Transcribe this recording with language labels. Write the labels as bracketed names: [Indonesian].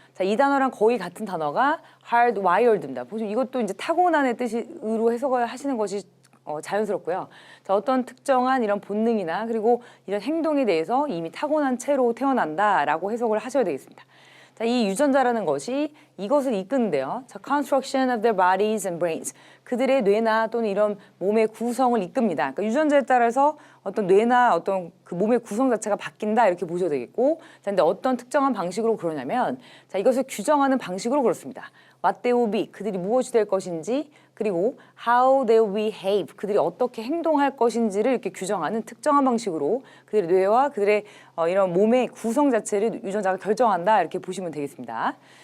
[Korean] 자, 이 단어랑 거의 같은 단어가 hardwired입니다. 보시면 이것도 이제 타고난의 뜻으로 해석을 하시는 것이 자연스럽고요. 자, 어떤 특정한 이런 본능이나 그리고 이런 행동에 대해서 이미 타고난 채로 태어난다라고 해석을 하셔야 되겠습니다. 자, 이 유전자라는 것이 이것을 이끄는데요. [English] 자, construction of their bodies and brains. [Korean] 그들의 뇌나 또는 이런 몸의 구성을 이끕니다. 그러니까 유전자에 따라서 어떤 뇌나 어떤 그 몸의 구성 자체가 바뀐다 이렇게 보셔야 되겠고, 자, 근데 어떤 특정한 방식으로 그러냐면, 자, 이것을 규정하는 방식으로 그렇습니다. [English] What they will be, [Korean] 그들이 무엇이 될 것인지, 그리고 [English] how they will behave, [Korean] 그들이 어떻게 행동할 것인지를 이렇게 규정하는 특정한 방식으로 그들의 뇌와 그들의 이런 몸의 구성 자체를 유전자가 결정한다 이렇게 보시면 되겠습니다.